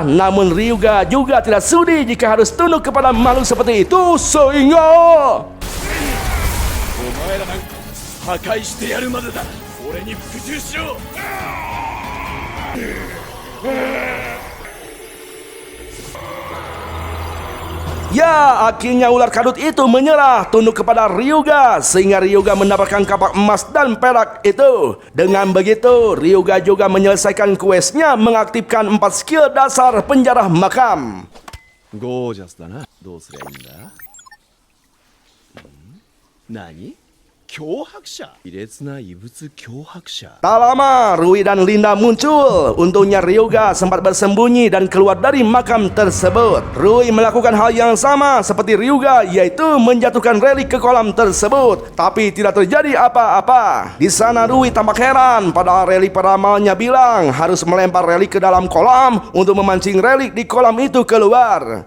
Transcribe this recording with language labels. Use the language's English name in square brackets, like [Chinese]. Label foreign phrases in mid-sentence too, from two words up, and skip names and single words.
[Indonesian] Namun Ryuga juga tidak sudi jika harus tunduk kepada makhluk seperti itu, sehingga ya, akhirnya ular kadut itu menyerah, tunduk kepada Ryuga, sehingga Ryuga mendapatkan kapak emas dan perak itu. Dengan begitu, Ryuga juga menyelesaikan questnya mengaktifkan 4 skill dasar penjara makam. [Japanese] ゴージャスだな。どうすりゃいいんだ？何？脅迫者？卑劣な異物脅迫者。 [Indonesian] Tak lama, Rui dan Linda muncul. Untungnya Ryuga sempat bersembunyi dan keluar dari makam tersebut. Rui melakukan hal yang sama seperti Ryuga, yaitu menjatuhkan relik ke kolam tersebut. Tapi tidak terjadi apa-apa. Di sana Rui tampak heran, padahal relik peramalnya bilang harus melempar relik ke dalam kolam untuk memancing relik di kolam itu keluar.